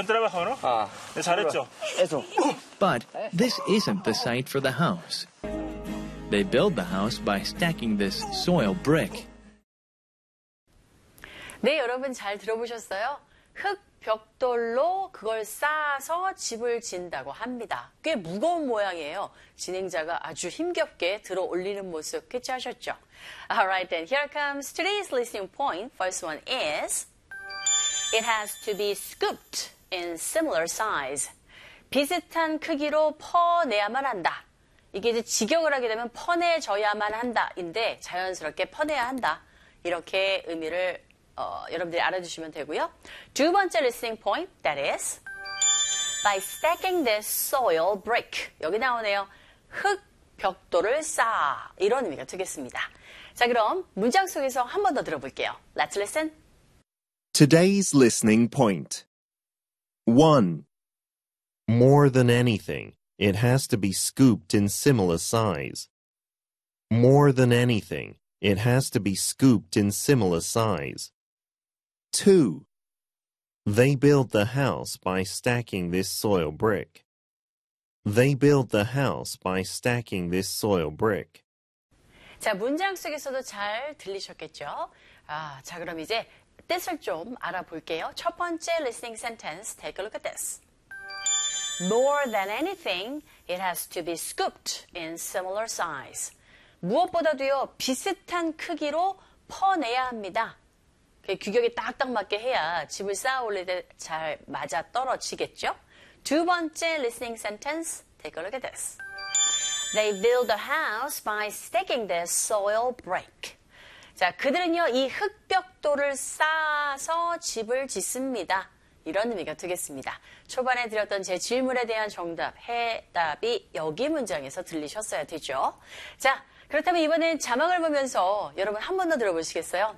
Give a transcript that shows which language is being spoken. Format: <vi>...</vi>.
<en>But this isn't the site for the house. They build the house by stacking this soil brick.</en> <ko>네, 여러분 잘 들어보셨어요? 흙, 벽돌로 그걸 쌓아서 집을 짓는다고 합니다. 꽤 무거운 모양이에요. 진행자가 아주 힘겹게 들어 올리는 모습 캐치하셨죠?</ko> <en>Alright then, here comes today's listening point. First one is, it has to be scooped in similar size.</en> <ko>비슷한 크기로 퍼내야만 한다. 이게 이제 직역을 하게 되면 퍼내져야만 한다인데 자연스럽게 퍼내야 한다. 이렇게 의미를 여러분들이 알아주시면 되고요. 두 번째</ko> <en>listening point, that is, by stacking this soil brick.</en> <ko>여기 나오네요. 흙, 벽돌을 쌓아. 이런 의미가 되겠습니다. 자, 그럼 문장 속에서 한 번 더 들어볼게요.</ko> <en>Let's listen. Today's listening point. 1. More than anything, it has to be scooped in similar size. More than anything, it has to be scooped in similar size. 2. They build the house by stacking this soil brick. They build the house by stacking this soil brick.</en> <ko>자, 문장 속에서도 잘 들리셨겠죠? 아, 자, 그럼 이제 뜻을 좀 알아볼게요. 첫 번째</ko> <en>listening sentence, take a look at this. More than anything, it has to be scooped in similar size.</en> <ko>무엇보다도요, 비슷한 크기로 퍼내야 합니다. 규격이 딱딱 맞게 해야 집을 쌓아 올릴 때 잘 맞아 떨어지겠죠? 두 번째</ko> <en>listening sentence, take a look at this. They build a house by stacking their soil brick.</en> <ko>자, 그들은요, 이 흙벽돌을 쌓아서 집을 짓습니다. 이런 의미가 되겠습니다. 초반에 드렸던 제 질문에 대한 정답, 해답이 여기 문장에서 들리셨어야 되죠. 자, 그렇다면 이번엔 자막을 보면서 여러분 한 번 더 들어보시겠어요?</ko>